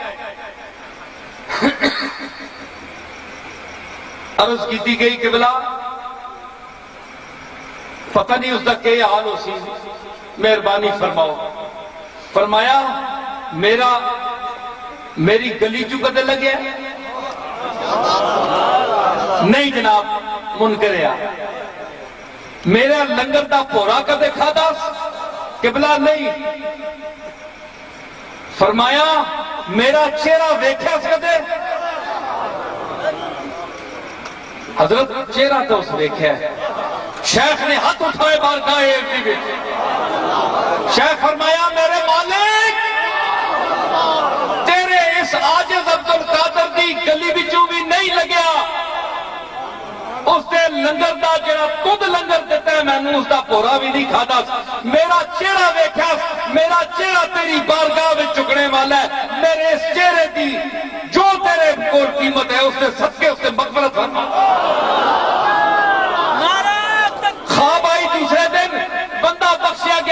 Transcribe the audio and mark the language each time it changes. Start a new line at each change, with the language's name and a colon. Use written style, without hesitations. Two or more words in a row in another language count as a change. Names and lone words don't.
Urdu: عرض کی تھی گئی قبلہ پتہ نہیں اس کا کیا حال ہو سی، مہربانی فرماؤ.
Punjabi: فرمایا میری گلی چو کدے لگیا؟
Urdu: نہیں جناب منکر ہے.
Punjabi: میرا لنگر دا پورا کدے کھادا؟ قبلہ نہیں. فرمایا میرا چہرہ ویکھیا کدے؟
Urdu: حضرت چہرہ تو اس ویکھیا ہے.
Punjabi: شیخ نے ہاتھ اٹھائے بارگاہ ایک بھی. شیخ فرمایا میرے مالک تیرے اس عاجز عبدالقادر دی گلی بچوں بھی نہیں لگیا. اس دے لنگر دا جڑا تد لنگر دیتا ہے میں نے اس دا پورا بھی نہیں کھادا. میرا چہرہ ویکھیا، میرا چہرہ تیری بارگاہ میں چکنے والا ہے. میرے اس چہرے دی جو تیرے کو قیمت ہے اس سے صدقے اس سے مغفرت فرما. خواب آئی دوسرے دن بندہ بخشیا گیا.